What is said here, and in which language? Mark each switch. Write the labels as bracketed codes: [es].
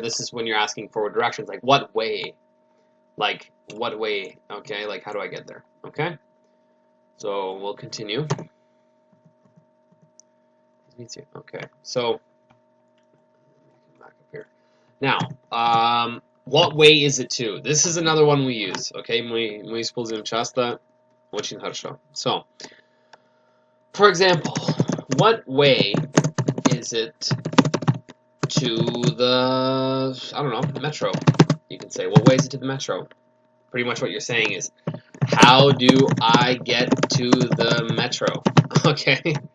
[en] This is when you're asking for directions, like, what way? Like, what way, okay? Like, how do I get there, okay? So, we'll continue. Okay, so, back up here. Now, what way is it to? This is another one we use, okay? [ru] Мы используем часто, очень хорошо. [en] So, for example, what way is it to the, I don't know, metro? You can say, what way is it to the metro? Pretty much what you're saying is, how do I get to the metro? Okay?